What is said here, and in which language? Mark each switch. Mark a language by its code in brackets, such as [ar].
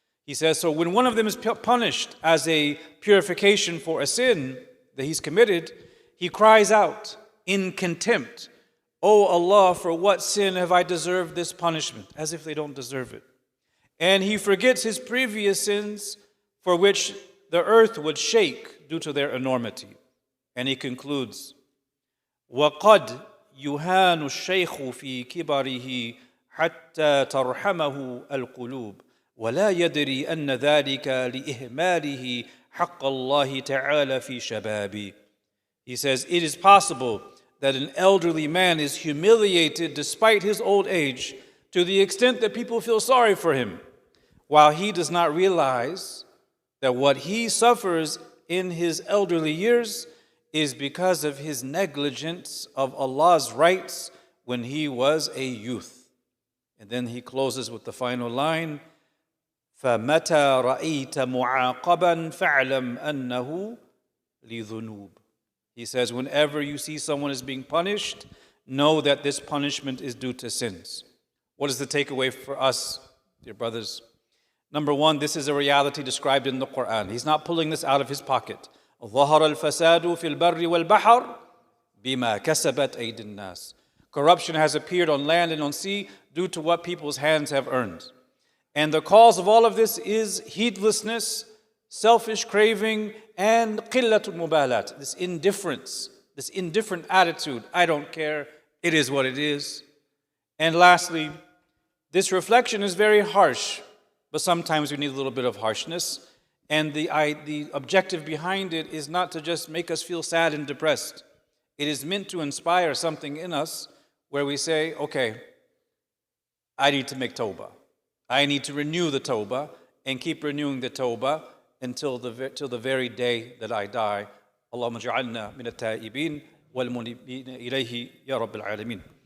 [en] He says, so when one of them is punished as a purification for a sin that he's committed, he cries out in contempt, "Oh Allah, for what sin have I deserved this punishment?" As if they don't deserve it. And he forgets his previous sins for which the earth would shake due to their enormity. And he concludes, [ar] وَقَدْ يُهَانُ الشَّيْخُ فِي كِبَرِهِ حَتَّى تَرْحَمَهُ الْقُلُوبِ وَلَا يَدْرِي أَنَّ ذَلِكَ لِإِهْمَالِهِ حَقَّ اللَّهِ تَعَالَى فِي شَبَابِهِ. [en] He says, it is possible that an elderly man is humiliated despite his old age to the extent that people feel sorry for him, while he does not realize that what he suffers in his elderly years is because of his negligence of Allah's rights when he was a youth. And then he closes with the final line, [ar] فَمَتَى رَأَيْتَ مُعَاقَبًا فَاعْلَمْ أَنَّهُ لِذُنُوبٍ. [en] He says, whenever you see someone is being punished, know that this punishment is due to sins. What is the takeaway for us, dear brothers? Number one, this is a reality described in the Quran. He's not pulling this out of his pocket. [ar] ظهر الفساد في البر والبحر بما كسبت أيدي الناس. [en] Corruption has appeared on land and on sea due to what people's hands have earned. And the cause of all of this is heedlessness, selfish craving, and [ar] قِلَّةُ الْمُبَالَات, [en] this indifference, this indifferent attitude. I don't care, it is what it is. And lastly, this reflection is very harsh, but sometimes we need a little bit of harshness. And the objective behind it is not to just make us feel sad and depressed. It is meant to inspire something in us where we say, okay, I need to make tawbah. I need to renew the tawbah and keep renewing the tawbah until the very day that I die. [ar] اللهم اجعلنا من التائبين والمنيبين إليه يا رب العالمين.